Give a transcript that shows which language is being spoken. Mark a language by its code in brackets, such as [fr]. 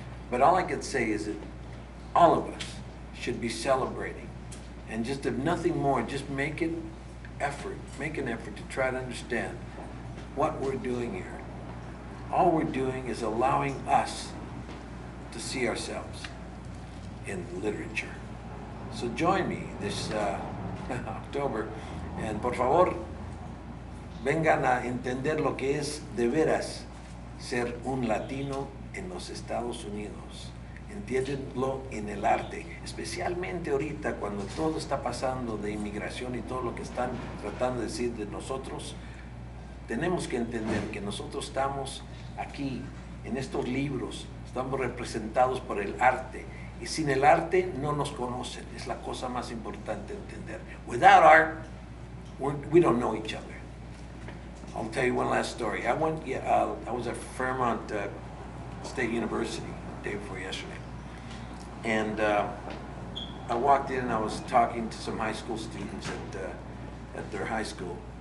[en] But all I could say is that all of us should be celebrating. And just if nothing more, just make an effort to try to understand what we're doing here. All we're doing is allowing us to see ourselves in literature. So join me this October, and [es] por favor, vengan a entender lo que es de veras ser un latino en los Estados Unidos. Entiéndenlo en el arte, especialmente ahorita cuando todo está pasando de inmigración y todo lo que están tratando de decir de nosotros. Tenemos que entender que nosotros estamos aquí, en estos libros, estamos representados por el arte. Y sin el arte no nos conocen, es la cosa más importante entender. [en] Without art, we don't know each other. I'll tell you one last story. I was at Fairmont State University the day before yesterday. And I walked in and I was talking to some high school students at their high school.